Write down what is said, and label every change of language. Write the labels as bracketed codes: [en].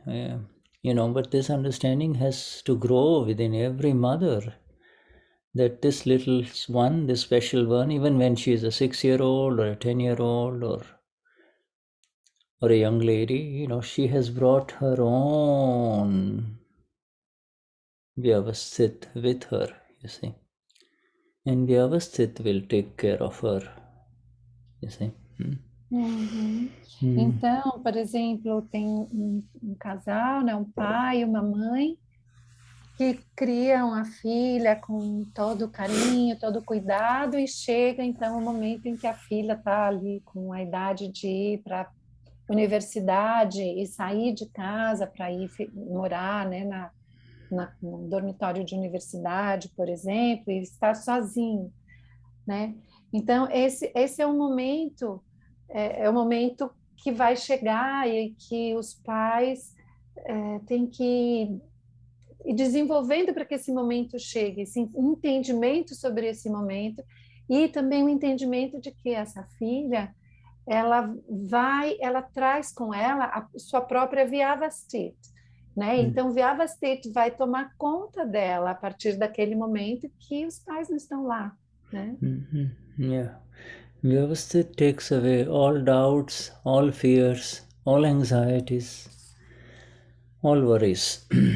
[en] But this understanding has to grow within every mother, that this little one, this special one, even when she is a 6-year-old or a 10-year-old or a young lady, she has brought her own Vyavasthit with her, you see. And Vyavasthit will take care of her, you see. [pt] Então, por exemplo, tem um casal, né, um pai e uma mãe, que criam a filha com todo carinho, todo cuidado, e chega então o momento em que a filha está ali com a idade de ir para a universidade e sair de casa para ir morar, né, no dormitório de universidade, por exemplo, e estar sozinho, né? Então esse é um momento que vai chegar e que os pais têm que ir desenvolvendo para que esse momento chegue, esse entendimento sobre esse momento e também o entendimento de que essa filha ela traz com ela a sua própria Vyavasthit, né? Então Vyavasthit vai tomar conta dela a partir daquele momento que os pais não estão lá, né? [en] Yeah. Vyavasthit takes away all doubts, all fears, all anxieties, all worries.